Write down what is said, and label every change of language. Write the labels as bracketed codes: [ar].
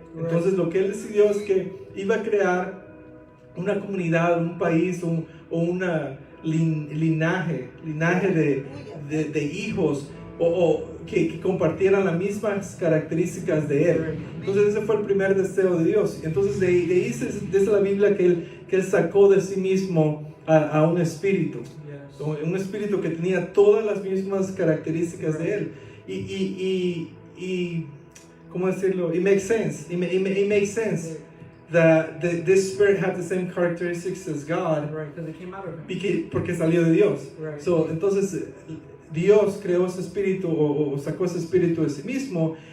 [es] Entonces lo que Él decidió es que iba a crear una comunidad, un país o una linaje de hijos que compartieran las mismas características de Él. Entonces ese fue el primer deseo de Dios. Entonces de ahí dice la Biblia que Él sacó de sí mismo a un espíritu. Un espíritu que tenía todas las mismas características de Él. Y ¿cómo decirlo? [en] It makes sense. It makes sense that this spirit had the same characteristics as God. Right, because it came out of him. [es] Porque salió de Dios. [en] Right. [es] So, entonces, Dios creó ese espíritu o sacó ese espíritu de sí mismo.